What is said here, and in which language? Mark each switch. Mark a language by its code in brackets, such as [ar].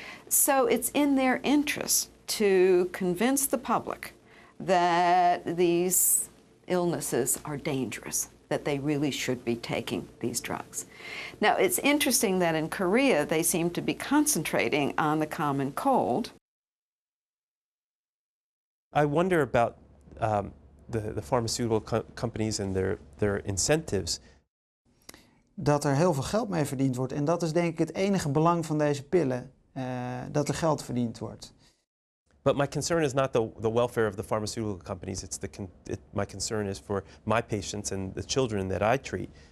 [en] So it's in their interest to convince the public that these illnesses are dangerous, that they really should be taking these drugs. Now, it's interesting that in Korea, they seem to be concentrating on the common cold. I wonder about the pharmaceutical companies and their incentives. [nl] Dat er heel veel geld mee verdiend wordt. En dat is denk ik het enige belang van deze pillen, dat er geld verdiend wordt. [en] But my concern is not the welfare of the pharmaceutical companies. My concern is for my patients and the children that I treat.